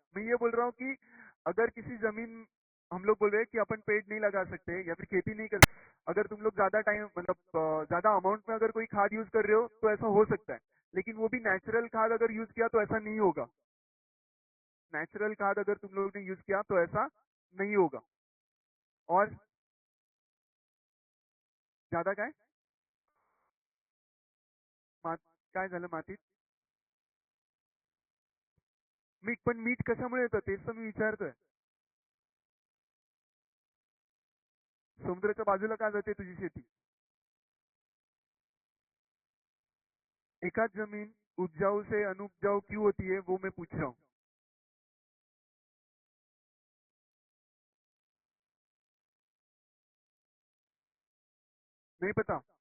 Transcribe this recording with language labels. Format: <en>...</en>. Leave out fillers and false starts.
<hi>मैं ये बोल रहा हूँ कि अगर किसी जमीन, हम लोग बोल रहे हैं कि अपन पेड़ नहीं लगा सकते या फिर खेती नहीं कर, अगर तुम लोग ज्यादा टाइम मतलब ज्यादा अमाउंट में अगर कोई खाद यूज कर रहे हो तो ऐसा हो सकता है। लेकिन वो भी नेचुरल खाद अगर यूज किया तो ऐसा नहीं होगा। नेचुरल खाद अगर तुम लोग ने यूज किया तो ऐसा नहीं होगा।</hi> <mr>और ज्यादा काय मात काय झालं मातीत? मीठ, पण मीठ कशामुळे येतं तेच तर मी विचारतोय। समुद्राच्या बाजूला का जाते तुझी शेती?</mr> <hi>एकाध जमीन उपजाऊ से अनुपजाऊ क्यों होती है, वो मैं पूछ रहा हूँ। नहीं पता?</hi>